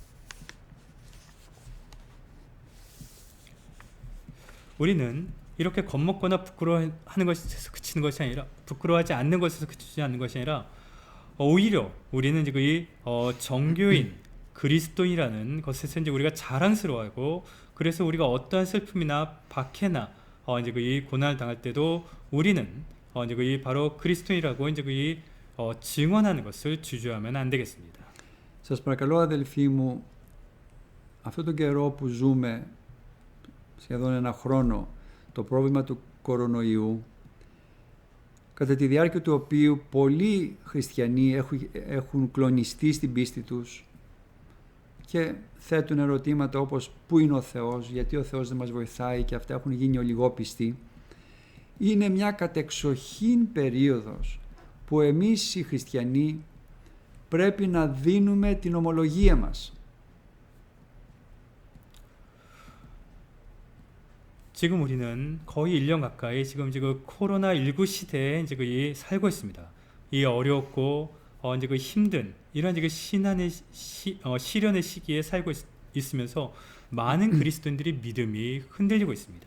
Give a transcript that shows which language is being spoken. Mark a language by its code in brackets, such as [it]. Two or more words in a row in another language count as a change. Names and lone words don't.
[ko] 우리는 이렇게 겁먹거나 부끄러워하는 것에서 그치는 것이 아니라 부끄러워하지 않는 것에서 그치지 않는 것이 아니라 오히려 우리는 이 정교인 그리스도인이라는 것에서 우리가 자랑스러워하고 그래서 우리가 어떠한 슬픔이나 박해나 이 고난을 당할 때도 우리는 바로 그리스도인이라고 증언하는 것을 주저하면 안 되겠습니다. [el] Σας παρακαλώ αδελφοί μου, αυτόν τον καιρό που ζούμε, σχεδόν ένα χρόνο, το πρόβλημα του κορονοϊού, κατά τη διάρκεια του οποίου πολλοί χριστιανοί έχουν κλονιστεί στην πίστη τους και θέτουν ερωτήματα όπως πού είναι ο Θεός, γιατί ο Θεός δεν μας βοηθάει και αυτά έχουν γίνει ολιγόπιστοι, είναι μια κατεξοχήν περίοδος που εμείς οι χριστιανοί πρέπει να δίνουμε την ομολογία μας. [ko] 지금 우리는 거의 1년 가까이 지금 코로나19 시대에 살고 있습니다. 이 어렵고 힘든 이런 시련의 시기에 살고 있으면서 많은 그리스도인들이 믿음이 흔들리고 있습니다.